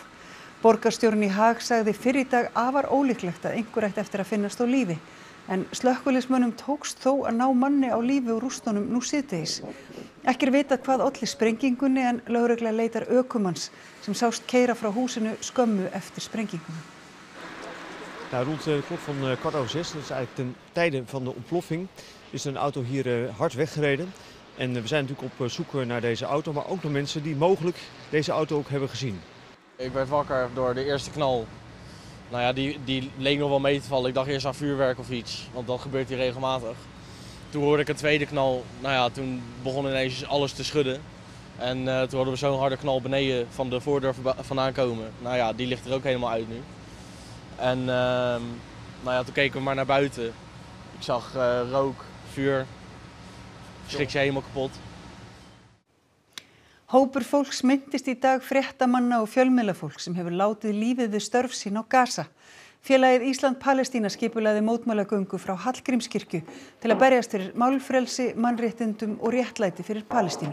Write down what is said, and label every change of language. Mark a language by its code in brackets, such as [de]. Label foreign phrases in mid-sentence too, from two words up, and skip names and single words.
[is] Borgarstjórinn í Haag sagði fyrr í dag afar ólíklegt að einhver ætti eftir að finnast á lífi. En slökkviliðsmönnum tókst þó að ná manni á lífi úr rústunum nú síðdegis. Ekki vitað hvað olli sprengingunni en lögregla leitar ökumanns sem sást keyra frá húsinu skömmu eftir sprenginguna. [nl] Nou, rond de klok van 5:15, dat is eigenlijk ten tijde van de ontploffing, is een auto hier hard weggereden. En we zijn natuurlijk op zoek naar deze auto, maar ook naar mensen die mogelijk deze auto ook hebben gezien. Ik werd wakker door de eerste knal. Nou ja, die leek nog wel mee te vallen. Ik dacht eerst aan vuurwerk of iets, want dat gebeurt hier regelmatig. Toen hoorde ik een tweede knal. Nou ja, toen begon ineens alles te schudden. En toen hadden we zo'n harde knal beneden van de voordeur vandaan komen. Nou ja, die ligt er ook helemaal uit nu. En toen keken we maar naar buiten. Ik zag rook, vuur. Schrik je helemaal kapot. [is] Hópur fólks minntist í dag fréttamanna og fjölmiðlafólk sem hefur látið lífið við störf sín á Gaza. Félagið Ísland-Palestína skipulagði mótmælagöngu frá Hallgrímskirkju til að berjast fyrir málfrelsi, mannréttindum og réttlæti fyrir Palestínu.